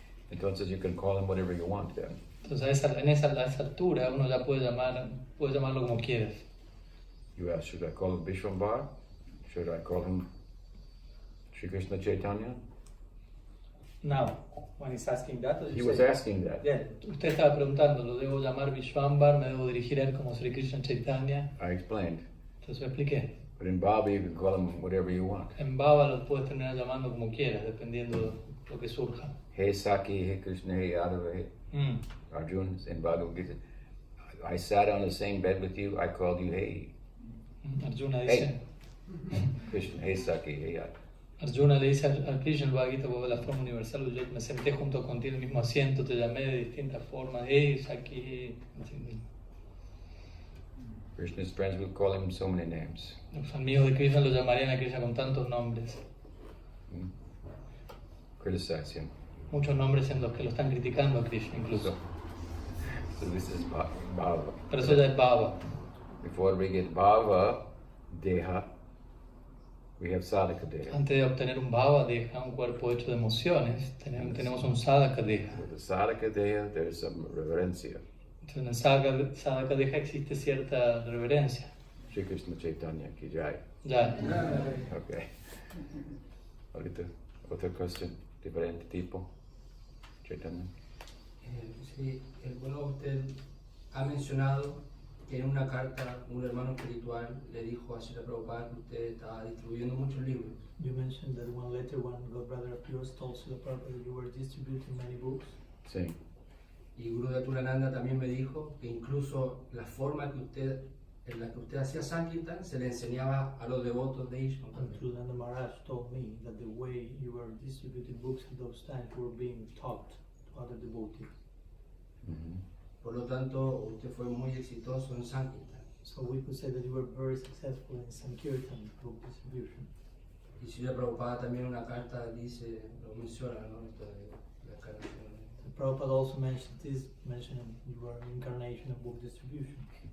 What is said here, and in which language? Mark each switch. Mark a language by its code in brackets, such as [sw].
[es] Entonces [en] you can call him whatever you want then. [es] Entonces a esa altura uno ya puede llamarlo como quieras. [en] You ask, should I call him Vishwambara? Should I call him Sri Krishna Chaitanya? Now, when he's asking that, He was asking that. [es] Yeah, usted estaba preguntando, ¿lo debo llamar Vishwambar? ¿Me debo dirigir a él como Sri Krishna Chaitanya? [en] I explained. [es] Entonces lo expliqué. [en] But in Bhava you can call him whatever you want. [es] En Bhava lo puedes terminar llamando como quieras, dependiendo de lo que surja. [en] Hey Saki, hey Krishna, hey Yadava, hey Arjuna, in Bhagavad Gita. I sat on the same bed with you, I called you hey. [es] Arjuna dice, [en] Krishna, hey Saki, hey Yadava. [es] Arjuna le dice a Krishna, el Bhagavad Gita, de la forma universal, yo me senté junto contigo en el mismo asiento, te llamé de distintas formas, hey, Saki, hey. [en] Krishna's friends will call him so many names. [es] Los amigos de Krishna lo llamarían a Krishna con tantos nombres. [en] Criticize him. [es] Muchos nombres en los que lo están criticando a Krishna incluso. [en] So this is Bhava. [es] Pero eso ya es Bhava. [en] Before we get Bhava, Deha, we have Sadhaka Deha. [es] Antes de obtener un Bhava Deha, un cuerpo hecho de emociones, tenemos un Sadhaka Deha. [en] With the Sadhaka Deha, there is some reverencia. [es] Entonces en el Sadhaka Deha existe cierta reverencia. [hi] Shri Krishna Chaitanya ki jai. [es] Ya. [en] Okay. [es] Ahorita, otra cuestión, diferente tipo. Chaitanya. Sí, bueno, usted ha mencionado que en una carta un hermano espiritual le dijo a Srila Prabhupada que usted estaba distribuyendo muchos libros. [en] You mentioned that one God brother of yours told Srila Prabhupada that you were distributing many books. [es] Sí. Y Guru de Tulananda también me dijo que incluso la forma en la que usted hacía Sankirtan se le enseñaba a los devotos de Ishma. [en] Tulananda Maharaj told me that the way you were distributing books at those times were being taught to other devotees. [es] Por lo tanto, usted fue muy exitoso en Sankirtan. [en] So we could say that you were very successful in Sankirtan book distribution. [es] Y Srila Prabhupada también en una carta dice, lo menciona, ¿no? Esto de la encarnación. [en] Prabhupada also mentioning you were an incarnation of book distribution.